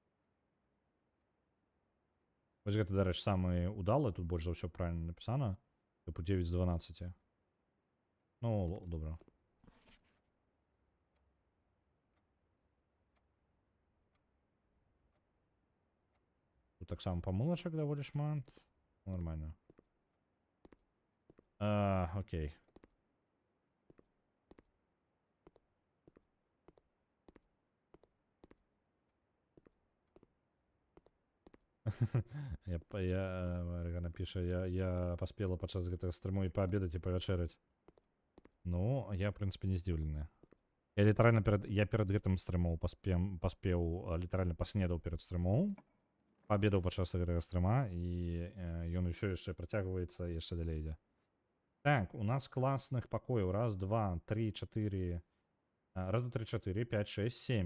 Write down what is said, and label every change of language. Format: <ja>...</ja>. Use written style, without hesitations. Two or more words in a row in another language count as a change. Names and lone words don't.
<be>Вось гэта, дарэч, самы удалы. Тут больш за ўсё правильно напісана. Типу 9 з 12. Ну, добра.</be> <uk>Тут так само помилочок</uk> <be>даволі шмат.</be> <uk>Нормально. Окей.</uk> <be>Марина пише, я поспела падчас гэтага стрыму і паабедаць і павячэраць. Ну, я, в принципе, не здзіўлены. Я літаральна перад гэтым стрымоў паспеў, літаральна паснедаў перад стрымоў, паабедаў падчас гэтага стрыма, і ён усё яшчэ працягваецца, яшчэ далей ідзе. Так, у нас класных пакояў. Раз, два, три, чатыры. Раз, два, три, чатыры, 5, 6, 7.</be>